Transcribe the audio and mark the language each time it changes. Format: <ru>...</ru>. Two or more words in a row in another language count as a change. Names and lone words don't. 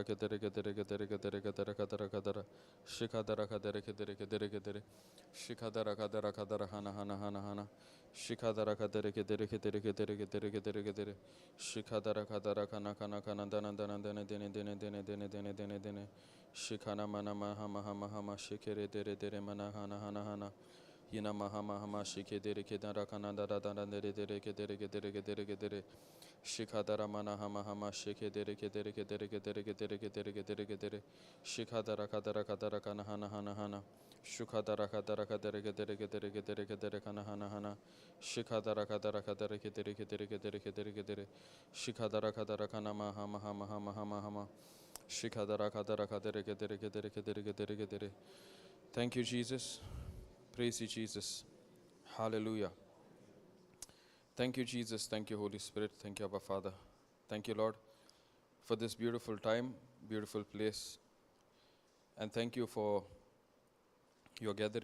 <en>kedere kedere kedere kedere kedere kadara kadara shikadara kadere kedere kedere kedere shikadara kadara kadara hana hana hana hana shikadara kadere kedere kedere kedere kedere kedere kedere shikadara kadara kana kana kana dana dana dana dene dene dene dene dene dene dene shikana mana maha maha maha ma shikere dere dere mana hana hana hana Yina maha maha ma shikedere kedara kana dara dara dere dere kedere kedere kedere kedere Shikadara mana hama hama shikedere kedere kedere kedere kedere kedere kedere kedere Shikadara kadara kadara kana hana hana hana Shukadara kadara kadere kedere kedere kedere kedere kana hana hana Shikadara kadara kadere kedere kedere kedere kedere kedere Shikadara kadara kana maha maha maha maha maha Shikadara kadara kadere kedere kedere kedere kedere kedere Thank you, Jesus. Praise you, Jesus. Hallelujah. Thank you, Jesus. Thank you, Holy Spirit. Thank you, Abba Father. Thank you, Lord, for this beautiful time, beautiful place. And thank you for your gathering.</en>